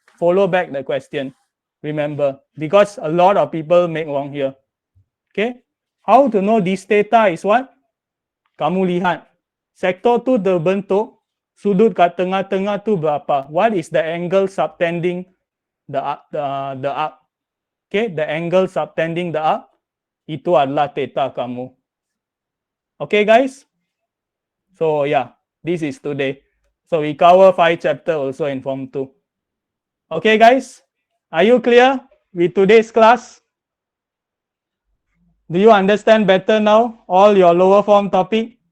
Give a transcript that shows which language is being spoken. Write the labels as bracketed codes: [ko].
[en] Follow back the question. Remember, because a lot of people make wrong here. Okay, how to know this theta is what? [ms] Kamu lihat, sektor tu terbentuk, sudut kat tengah-tengah tu berapa? [en] What is the angle subtending the arc? Okay, the angle subtending the arc, [ms] itu adalah theta kamu. [en] Okay guys, so yeah, this is today. So we cover 5 chapter also in form 2. Okay guys, are you clear with today's class? Do you understand better now all your lower form topic?